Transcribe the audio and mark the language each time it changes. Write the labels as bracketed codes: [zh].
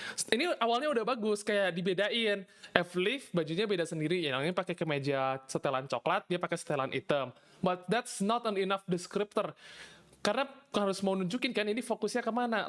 [id] Ini awalnya udah bagus, kayak dibedain. Evelyn bajunya beda sendiri, yang ini pakai kemeja setelan coklat, dia pakai setelan hitam. [en] But that's not an enough descriptor. [id] Karena harus mau nunjukin kan ini fokusnya kemana.